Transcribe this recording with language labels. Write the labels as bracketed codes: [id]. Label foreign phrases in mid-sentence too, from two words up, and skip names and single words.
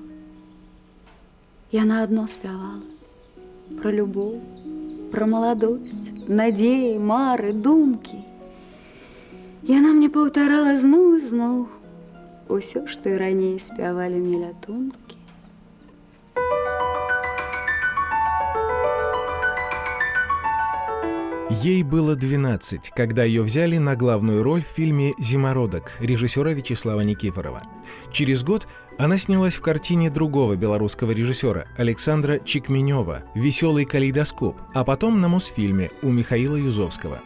[be] Яна адно спявала про любоў, про маладосць, надзеі, мары, думкі. Яна мне паўтарала зноў і зноў усё, што і раней спявалі мне лятункі. [ru] Ей было 12, когда ее взяли на главную роль в фильме «Зимородок» режиссера Вячеслава Никифорова. Через год она снялась в картине другого белорусского режиссера Александра Чикменева «Веселый калейдоскоп», а потом на Мосфильме у Михаила Юзовского.